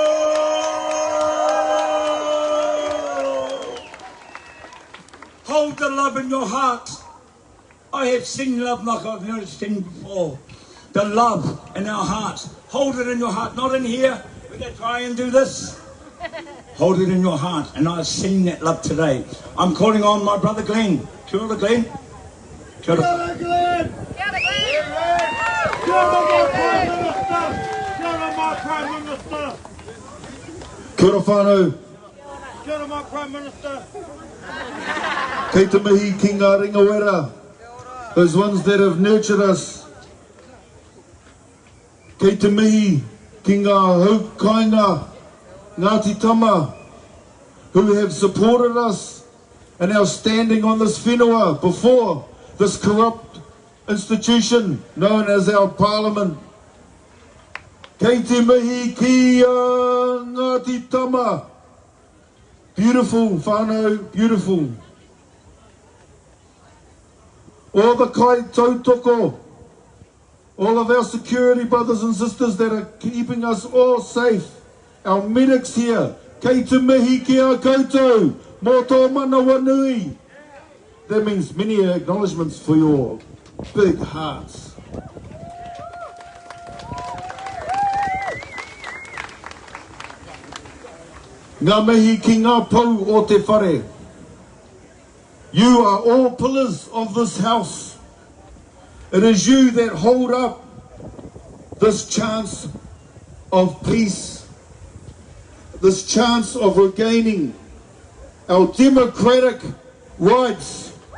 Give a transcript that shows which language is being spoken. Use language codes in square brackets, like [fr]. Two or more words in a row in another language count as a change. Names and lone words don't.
[en] Hold the love in your heart. I have seen love like I've never seen before. The love in our hearts. Hold it in your heart, not in here. We're going to try and do this. Hold it in your heart. And I've seen that love today. I'm calling on my brother Glenn. [mi] Kia ora, Glenn. Kia ora. Kia ora, Glenn. Kia ora, [en] my Prime Minister. [mi] Kia ora whānau. Kia ora, [en] my Prime Minister. [mi] Kei te mihi ki ngā ringa wera. [en] Those ones that have nurtured us. [mi] Kei te mihi ki ngā haukainga, Ngāti Tama, [en] who have supported us in our standing on this whenua before this corrupt institution known as our Parliament. [mi] Kei te mihi ki Ngāti Tama. [en] Beautiful, whānau, beautiful. All the [mi] kai tautoko, [en] all of our security brothers and sisters that are keeping us all safe, our medics here, [mi] kei te mihi ki a koutou, mō tō mana wanui. [en] That means many acknowledgements for your big hearts. [mi] Ngā mihi ki ngā pau o te whare. [en] You are all pillars of this house. It is you that hold up this chance of peace, this chance of regaining our democratic rights.